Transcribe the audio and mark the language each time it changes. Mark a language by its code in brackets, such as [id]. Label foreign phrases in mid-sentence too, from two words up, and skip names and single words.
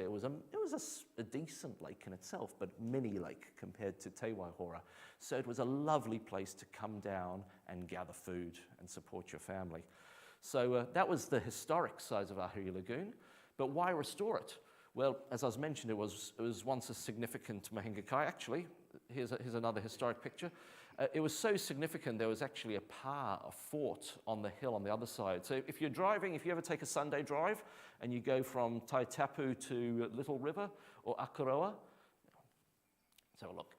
[en] It was a decent lake in itself, but mini lake compared to Te Waihora. So it was a lovely place to come down and gather food and support your family. So that was the historic size of Ahuriri Lagoon. But why restore it? Well, as I was mentioned, it was once a significant [mi] mahinga kai. [en] Actually, here's another historic picture. It was so significant, there was actually a fort on the hill on the other side. So if you're driving, if you ever take a Sunday drive and you go from Taitapu to Little River or Akaroa, let's have a look.